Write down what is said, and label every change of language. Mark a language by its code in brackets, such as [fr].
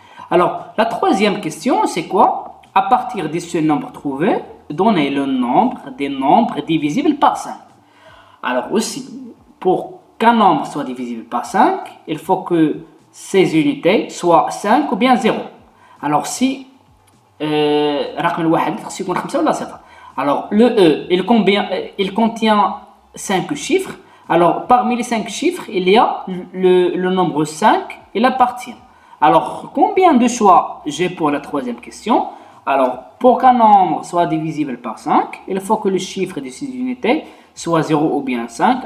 [fr] Alors la troisième question c'est quoi? À partir de ce nombre trouvé, donner le nombre des nombres divisibles par 5. Alors aussi, pour qu'un nombre soit divisible par 5, il faut que ces unités soient 5 ou bien 0. Alors si [ar] رقم الواحد خصو يكون 5 ولا 0. [fr] Alors le E, il contient 5 chiffres. Alors parmi les 5 chiffres, il y a le nombre 5, il appartient. Alors combien de choix j'ai pour la troisième question? Alors pour qu'un nombre soit divisible par 5, il faut que le chiffre de ces unités soit 0 ou bien 5.